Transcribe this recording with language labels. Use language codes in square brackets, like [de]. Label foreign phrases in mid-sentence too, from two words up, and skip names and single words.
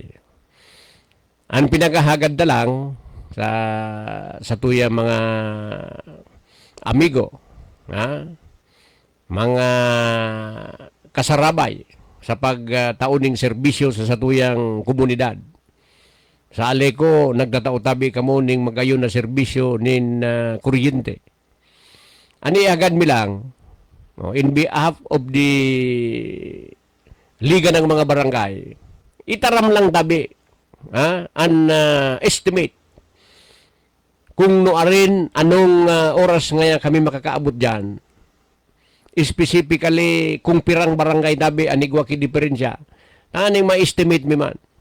[bik] Ang pinagahagad na lang sa tuya mga amigo, mga kasarabay sa pagtauning serbisyo sa satuyang komunidad. Sa Aleco, nagtatao tabi kamo ning magayon na serbisyo nin kuryente. Ani agad mi lang, [en] in behalf of the [bik] Liga ng mga barangay, itaram lang tabi, an estimate kung noarin anong oras ngayon kami makakaabot dyan. Specifically, kung pirang barangay tabi, anigwa ki diferensya, aning ma-estimate mi man.